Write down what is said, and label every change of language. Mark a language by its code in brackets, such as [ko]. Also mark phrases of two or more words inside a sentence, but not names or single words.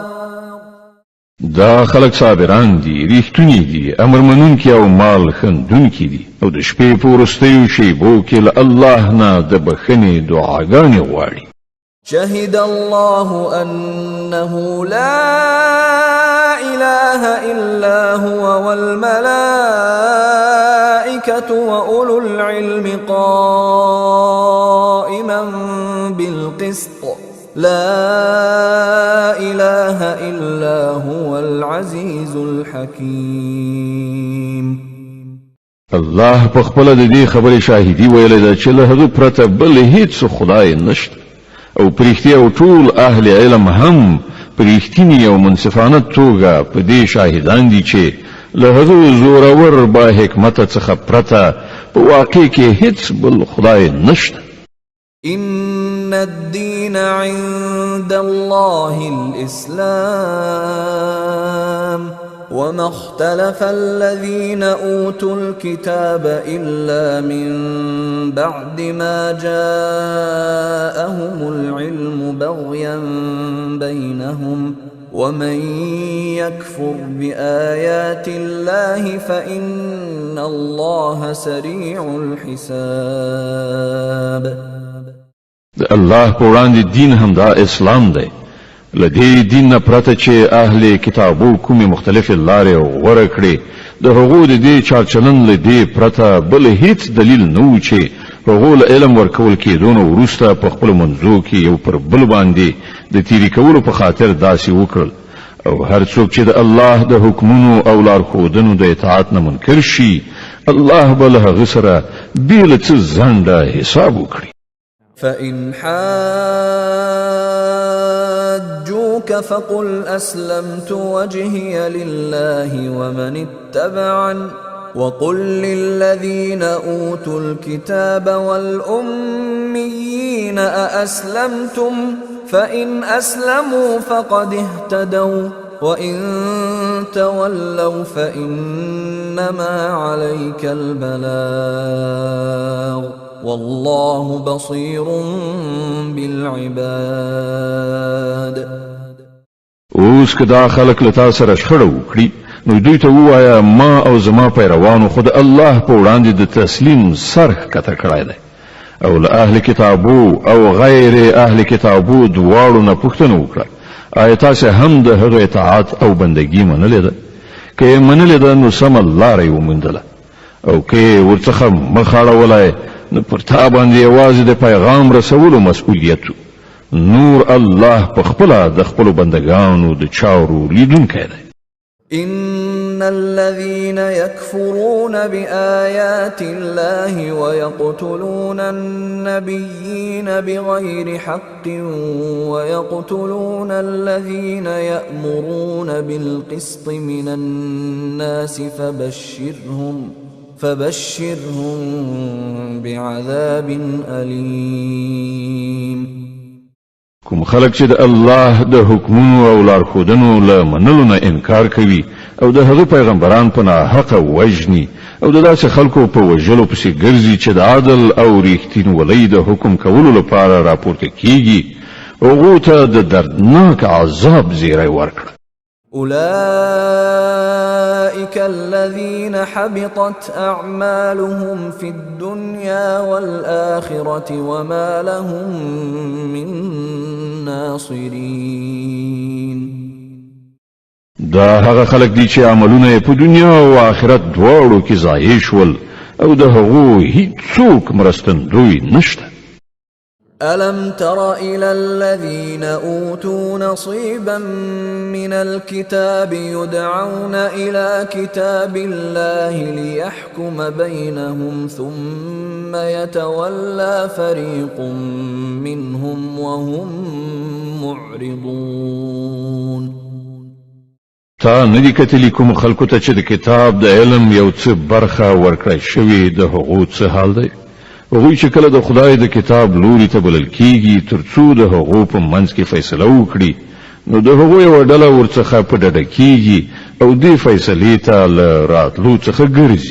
[ps] دا خلق صابران دي ریښتونی دي امر منونکي او مال خندونکي دي او د شپې په وروستیو شیبو کې له الله نه د بخښنې دعاګانې غواړي. [ar] شهد الله أنه لا إله إلا هو والملائكة وأولو العلم قائما بالقسط لا إله إلا هو العزيز الحكيم. [ps] الله په خپل د دې خبرې شاهدي ویلې ده چې له هغه پرته بل هیڅ خدای نشته او پرېختیا او ټول اهل علم هم پرېختینی او منصفانه توګه په دې شاهدان دي چې له هغه زورور با حکمت څخه پرته په واقع کې هیڅ بل خدای نشته. [ar] إن الدين عند الله الإسلام وما اختلف الذين أوتوا الكتاب إلا من بعد ما جاءهم العلم بغيا بينهم ومن يكفر بآيات الله فإن الله سريع الحساب. [ps] الله په وړاندې دین هم دا اسلام دی. لدې دین نه پرته چې اهل کتابو کومې مختلفې لارې غوره کړي د هغو د دې چارچلن له دې پرته بل هیڅ دلیل نه و چې هغو له علم ورکول کېدو نه وروسته په خپلو منځو کې یو پر بل باندې د تیري کولو په خاطر داسې وکړل. او هر څوک چې د الله د حکمونو او لارښودنو د اطاعت نه منکر شي الله به له هغه سره بې له څه ځنډه حساب وکړي. [ar] فإن حاجوك فقل أسلمت وجهي لله ومن اتبعني وقل للذين أوتوا الكتاب والأميين أأسلمتم فإن أسلموا فقد اهتدوا وإن تولوا فإنما عليك البلاغ والله بصير بالعباد. [ps] اوس که دا خلق له تا سره شخړه وکړي نو دوی ته ووایه ما او زما پیروانو خو د الله په وړاندې د تسلیم سر ښکته کړی دی او له اهل کتابو او غیر اهل کتابو دواړو نه پوښتنه وکړه آیا تاسې هم د هغه اطاعت او بندګي منلې ده؟ که یې منلې ده نو سمه لاره یې وموندله او که یې ورڅخه مخ اړولی نو پر تا باندې یوازې د پیغام رسولو مسؤلیت نور الله په خپله د خپلو بندګانو د چارو لیدونکی دی. [ar] إن الذين يكفرون بآيات الله ويقتلون النبيين بغير حق ويقتلون الذين يأمرون بالقسط من الناس فبشرهم بعذاب أليم. [ps] کوم خلق چې د الله د حکمونو او لارښودنو له منلو نه انکار کوي او د هغه پیغمبران په ناحقه وژني او د داسې خلکو په وژلو پسې ګرځي چې د عدل او ریښتینولۍ د حکم کولو لپاره راپورته کیږي هغو ته د دردناک عذاب زیری ورکړه. [ar] أولئك الذين حبطت أعمالهم في الدنيا والآخرة وما لهم من ناصرين. [ps] دا هغه خلق دي چې عملونه په دنیا او آخرت دواړو کې ضایع شول او د هغو هیڅوک مرستندوی نشته. [ar] ألم تر إلى الذين أوتوا نصيبا من الكتاب يدعون إلى كتاب الله ليحكم بينهم ثم يتولى فريق منهم وهم معرضون. [ps] تا ندی کتلی کوم خلکو ته چې د کتاب د علم یو څه برخه ورکړی شوی د هغو څه حال دی؟ هغوی چې کله د خدای د کتاب لوري ته بلل کیږي ترڅو د هغو په منځ کې فیصله وکړي نو د هغو یوه ډله ورڅخه په ډډه کیږي او دې فیصلې ته له راتلو څخه ګرځي.